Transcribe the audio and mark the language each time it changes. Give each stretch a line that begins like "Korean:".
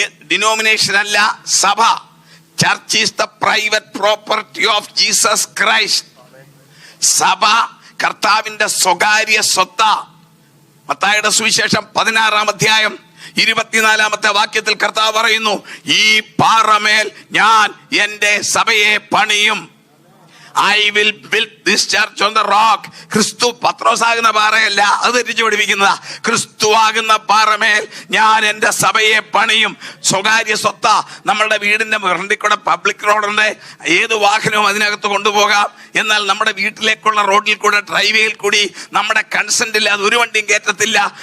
Malayalam: Denomination അല്ല, സഭ.
English: Church is the private property of Jesus Christ.
Malayalam: സഭ കർത്താവിന്റെ സ്വകാര്യ സ്വത്താ. മത്തായിയുടെ സുവിശേഷം 16-ാം അധ്യായം 24-ാമത്തെ വാക്യത്തിൽ കർത്താവ് പറയുന്നു, ഈ പാറമേൽ ഞാൻ എൻ്റെ സഭയെ പണിയും.
English: I will build this church on the rock.
Malayalam: ക്രിസ്തു പത്രോസാകുന്ന പാറയല്ല, അത് തെറ്റിച്ച് പഠിപ്പിക്കുന്നതാ. ക്രിസ്തു ആകുന്ന പാറമേൽ ഞാൻ എൻ്റെ സഭയെ പണിയും. സ്വകാര്യ സ്വത്ത. നമ്മളുടെ വീടിന്റെ ഫ്രണ്ടിൽ കൂടെ പബ്ലിക് റോഡുണ്ട്, ഏത് വാഹനവും അതിനകത്ത് കൊണ്ടുപോകാം. എന്നാൽ നമ്മുടെ വീട്ടിലേക്കുള്ള റോഡിൽ കൂടെ, ഡ്രൈവേയിൽ കൂടി നമ്മുടെ കൺസെന്റ് ഇല്ലാതെ ഒരു വണ്ടിയും കയറ്റത്തില്ല.